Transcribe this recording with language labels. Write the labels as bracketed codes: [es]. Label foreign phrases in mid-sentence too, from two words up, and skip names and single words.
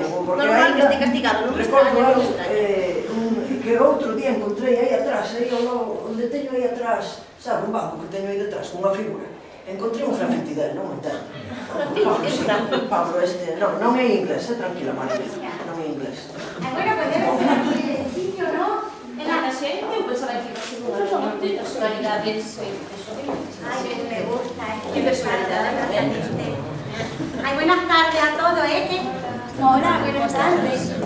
[gl] Normal que este castigado, non me extraña, non me extraña. Que outro día encontrei aí atrás, onde teño aí atrás, sabe, un banco que teño aí detrás, con unha figura. Encontrei un grafiti del, non entendo. Pablo, non é inglés, tranquila, María, non é inglés. [es] Bueno, pues debe ser aquí el sitio, ¿no? En la ocasión, yo pensaba que de personalidades... Ay, me gusta. ¿Qué personalidad realmente? Ay, buenas tardes a todos, Hola, buenas tardes.